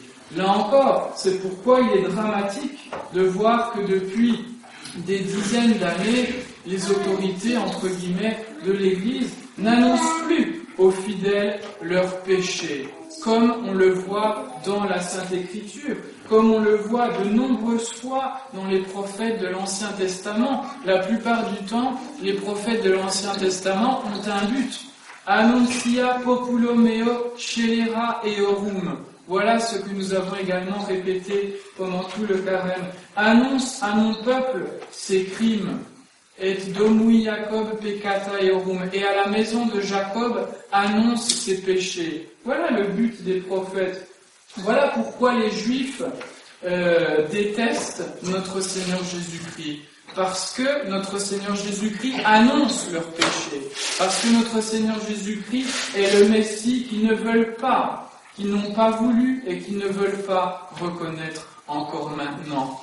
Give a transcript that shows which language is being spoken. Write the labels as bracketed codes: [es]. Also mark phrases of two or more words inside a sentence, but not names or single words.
[fr] Là encore, c'est pourquoi il est dramatique de voir que depuis des dizaines d'années, les autorités, entre guillemets, de l'Église n'annoncent plus aux fidèles leurs péchés, comme on le voit dans la Sainte Écriture, comme on le voit de nombreuses fois dans les prophètes de l'Ancien Testament. La plupart du temps, les prophètes de l'Ancien Testament ont un but. [la] Annoncia populo meo scelera eorum. [fr] Voilà ce que nous avons également répété pendant tout le carême. Annonce à mon peuple ses crimes. [la] Et domui Jacob peccata eorum. [fr] Et à la maison de Jacob, annonce ses péchés. Voilà le but des prophètes. Voilà pourquoi les Juifs détestent notre Seigneur Jésus-Christ. Parce que notre Seigneur Jésus-Christ annonce leurs péchés. Parce que notre Seigneur Jésus-Christ est le Messie qu'ils ne veulent pas, qu'ils n'ont pas voulu et qu'ils ne veulent pas reconnaître encore maintenant.